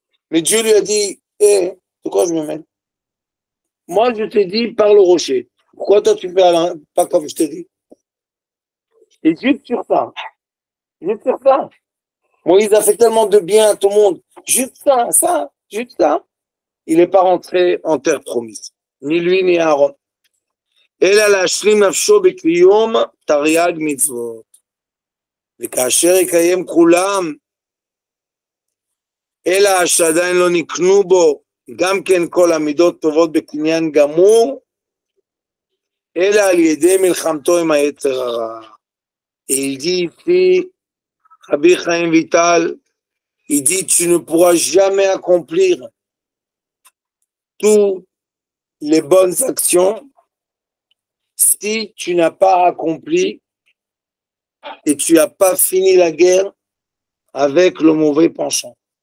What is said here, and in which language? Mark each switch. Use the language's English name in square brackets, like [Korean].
[French] Mais Dieu lui a dit, de quoi je me mets? Moi, je t'ai dit, parle au rocher. Pourquoi toi, tu fais pas comme je t'ai dit? Et juste sur ça. Juste sur ça. Moïse a fait tellement de bien à tout le monde. Juste ça. Il n'est pas rentré en terre promise. Ni lui, ni Aaron. [Hebrew] אלא להשלים נפשו בקיום תרי"ג מצוות. וכאשר יקיים כולם, אלא שעדיין לא נקנו בו גם כן כל המידות טובות בקניין גמור, אלא על ידי מלחמתו עם היצר הרע. [French] Et il dit ici, Rabbi Chaim Vital, il dit tu ne pourras jamais accomplir toutes les bonnes actions si tu n'as pas accompli et tu n'as pas fini la guerre avec le mauvais penchant.